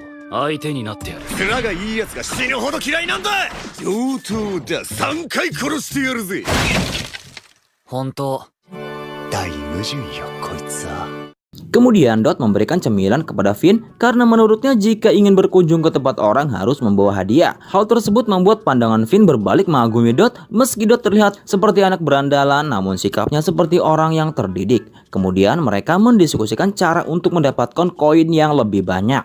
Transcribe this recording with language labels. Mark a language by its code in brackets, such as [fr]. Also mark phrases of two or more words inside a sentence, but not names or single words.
[ja] 相手になってやる。面がいいやつが死ぬほど嫌いなんだ。上等だ。3回殺してやるぜ。本当。大矛盾よこいつは。 [id] Kemudian Dot memberikan cemilan kepada Finn karena menurutnya jika ingin berkunjung ke tempat orang harus membawa hadiah. Hal tersebut membuat pandangan Finn berbalik mengagumi Dot. Meski Dot terlihat seperti anak berandalan, namun sikapnya seperti orang yang terdidik. Kemudian mereka mendiskusikan cara untuk mendapatkan koin yang lebih banyak.